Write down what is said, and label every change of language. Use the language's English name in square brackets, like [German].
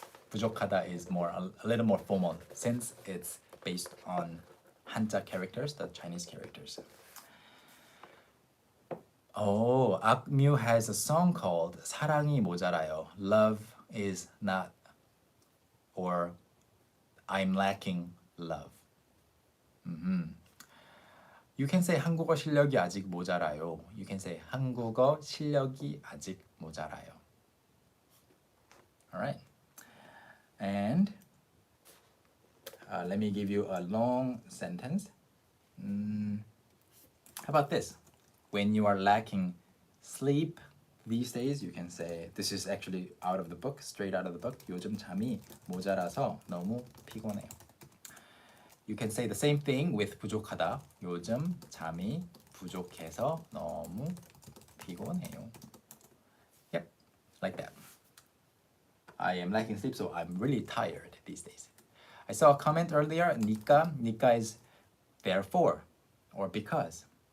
[English] 부족하다 is a little more formal since it's based on 한자 characters, the Chinese characters. Oh, 악뮤 has a song called 사랑이 모자라요. Love is not, or I'm lacking love. You can say [Korean] 한국어 실력이 아직 모자라요. You can say 한국어 실력이 아직 모자라요. [English] All right. And let me give you a long sentence. How about this? when you are lacking sleep these days, you can say, this is actually out of the book, straight out of the book. [Korean] 요즘 잠이 모자라서 너무 피곤해요. [English] You can say the same thing with 부족하다. [Korean] 요즘 잠이 부족해서 너무 피곤해요. [English] Yep, like that. I am lacking sleep, so I'm really tired these days. I saw a comment earlier, Nika. Nika is therefore or because.